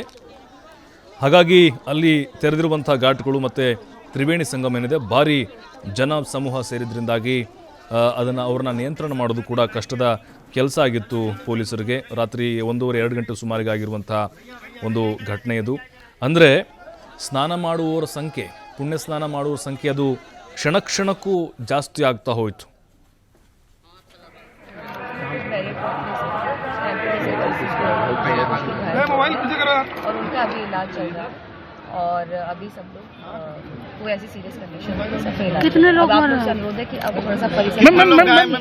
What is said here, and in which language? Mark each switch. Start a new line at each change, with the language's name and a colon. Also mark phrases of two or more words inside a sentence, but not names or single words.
Kannada: ಹಾಗಾಗಿ ಅಲ್ಲಿ ತೆರೆದಿರುವಂಥ ಘಾಟ್ಗಳು ಮತ್ತು ತ್ರಿವೇಣಿ ಸಂಗಮ ಏನಿದೆ, ಭಾರಿ ಜನ ಸಮೂಹ ಸೇರಿದ್ರಿಂದಾಗಿ ಅವ್ರನ್ನ ನಿಯಂತ್ರಣ ಮಾಡೋದು ಕೂಡ ಕಷ್ಟದ ಕೆಲಸ ಆಗಿತ್ತು ಪೊಲೀಸರಿಗೆ. ರಾತ್ರಿ 1:30-2 ಗಂಟೆ ಸುಮಾರಿಗೆ ಆಗಿರುವಂಥ ಒಂದು ಘಟನೆ ಇದು. ಅಂದರೆ ಸ್ನಾನ ಮಾಡುವವರ ಸಂಖ್ಯೆ, ಪುಣ್ಯ ಸ್ನಾನ ಮಾಡುವವರ ಸಂಖ್ಯೆ ಅದು ಕ್ಷಣಕ್ಕೂ ಜಾಸ್ತಿ ಆಗ್ತಾ ಹೋಯಿತು.
Hindi: और उनका अभी इलाज चल रहा है और अभी सब लोग कोई ऐसी
English: serious condition
Hindi: में कितने लोग अनुरोध है कि अब थोड़ा सा परिसर